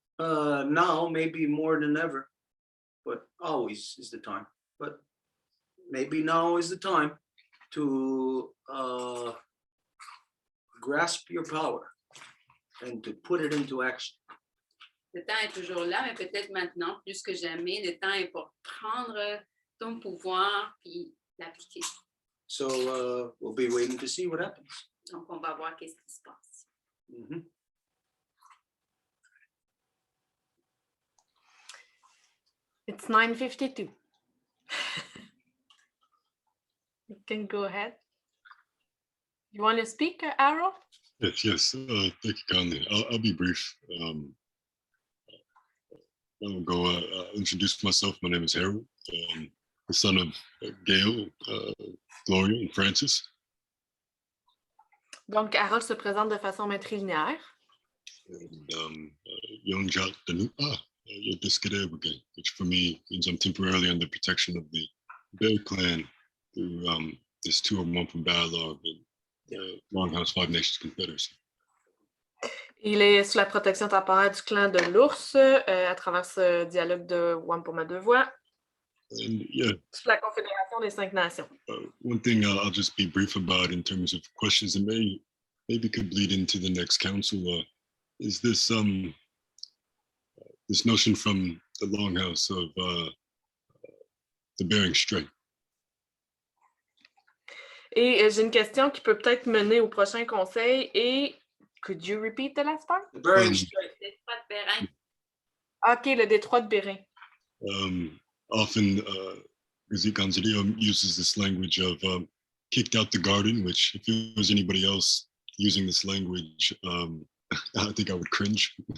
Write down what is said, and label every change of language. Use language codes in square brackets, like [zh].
[en] Now, maybe more than ever, but always is the time. But maybe now is the time to grasp your power and to put it into action. [fr] Le temps est toujours là, mais peut-être maintenant, plus que jamais, le temps est pour prendre ton pouvoir puis l'appliquer. [en] So we'll be waiting to see what happens. [fr] Donc, on va voir qu'est-ce qui se passe. Mhm. [en] It's 9:52. You can go ahead. You want to speak, Arrow? Yes. Thank you, Conley. I'll be brief. I'll go introduce myself. My name is Harold, the son of Gail, Gloria, and Francis. [fr] Donc, Harold se présente de façon matrilinéaire. [en] And young Jacques Danupa, Yodiskadebage, which for me means I'm temporarily under protection of the Bear clan through this tour of Wampum dialogue and Longhouse Five Nations Confederacy. [fr] Il est sous la protection temporaire du clan de l'ours à travers ce dialogue de Wampum à Deux Voies. [en] And yeah, [fr] Sous la Confédération des Cinq Nations. [en] one thing I'll just be brief about in terms of questions that maybe could bleed into the next council is this this notion from the Longhouse of the Bering Strait. [fr] Et j'ai une question qui peut peut-être mener au prochain conseil. [en] Et could you repeat the last part? The Bering Strait. [fr] Détroit de Bérin. OK, le détroit de Bérin. [en] Often, Ganzilio uses this language of kicked out the garden, which if it was anybody else using this language, I think I would cringe.